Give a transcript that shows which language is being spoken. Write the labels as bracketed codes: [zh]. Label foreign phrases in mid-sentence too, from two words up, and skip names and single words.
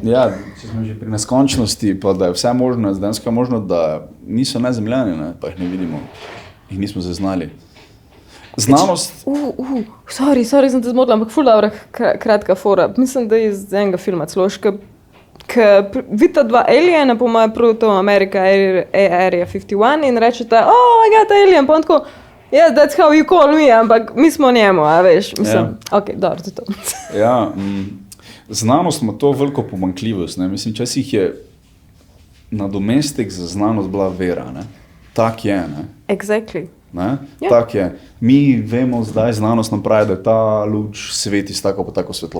[sl] Ja, če smo že pri neskončnosti, pa da je vse možno, dejansko je možno, da niso nezemljani, ne, pa jih ne vidimo, jih nismo zaznali. Znanost, Sorry, sem te zmotila, ampak ful dobra kratka fora. Mislim, da je iz enega filma celo, vidita dva aliena, po mojem prvo Amerika Area 51 in rečeta, [en] oh, I got alien, [sl] pa on tako, [en] yeah, that's how you call me, [sl] ampak mi smo njemu, a veš, mislim, ok, dobro, to je to. ja, znanost ima to veliko pomanjkljivost, ne, mislim, včasih je nadomestek za znanost bila vera, ne, tak je, ne. [en] Exactly. [sl] Ne? Ja. Tak je. Mi vemo zdaj, znanost nam pravi, da je ta luč sveti s tako pa tako svetlobo.